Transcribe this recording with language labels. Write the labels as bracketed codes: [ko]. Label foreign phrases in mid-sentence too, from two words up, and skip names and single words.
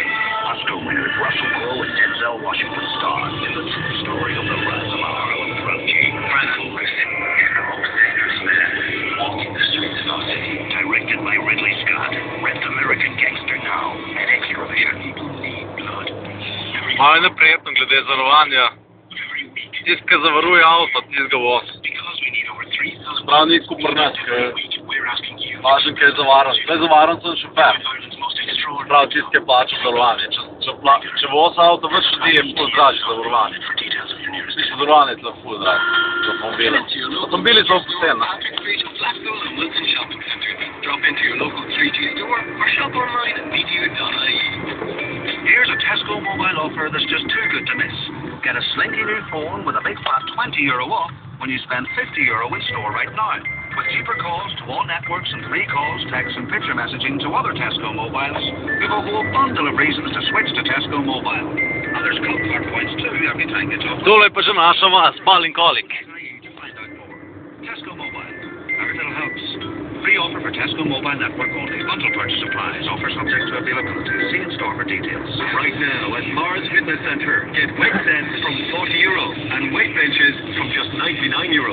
[en] Oscar winners Russell Crowe and Denzel Washington stars in the true story of the rise of our own prodigy, Frank Lucen, the most dangerous man walking the streets of our city. Directed by Ridley Scott. Rent American Gangster now at X-Provision. People need blood. [sl] Malo je neprijetno glede zavarovanja. Tist, ki zavaruje avto, tist ga voz. Prav ni tako pri nas, važno, ki je zavaran. Tle zavaran sem šofer. Prav tist, ki je plačal zavarovanje. Če voz avto več ljudi, je ful dražje zavarovanje. Mislim, zavarovanje je tle ful dražje. Za avtomobile. Avtomobili so poceni. [en] Drop into your local 3G store or shop online at btu.ie. Here's a Tesco mobile offer that's just too good to miss. Get a slinky new phone with a big fat €20 off when you spend €50 in store right now. With cheaper calls to all networks and free calls, texts and picture messaging to other Tesco mobiles, we've a whole bundle of reasons to switch to Tesco Mobile. And there's club card points too every time you talk. [sl] Tole je pa že naša vas, Balinkolik. [en] Tesco Mobile. Every little helps. Free offer for Tesco Mobile Network only. Bundle purchase applies. Offer subject to availability. See in store for details. Right now at Mars Fitness Centre, get weight sets from €40 and weight benches from just €99.